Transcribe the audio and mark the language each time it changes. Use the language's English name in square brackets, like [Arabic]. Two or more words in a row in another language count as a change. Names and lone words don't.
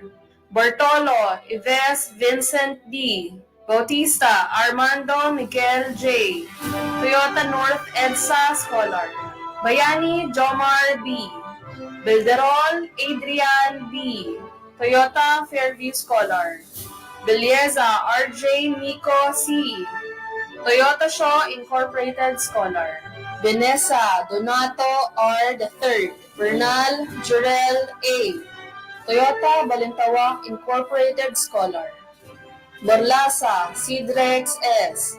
[English] Bartolo Ives Vincent D. Bautista Armando Miguel J. Toyota North EDSA Scholar. Bayani Jomar B. Bilderol Adrian B. Toyota Fairview Scholar. Belleza RJ Miko C. Toyota Shaw Incorporated Scholar. Vanessa Donato R. III. Bernal Jurel A. Toyota Balintawak Incorporated Scholar. Borlasa Sidrex S.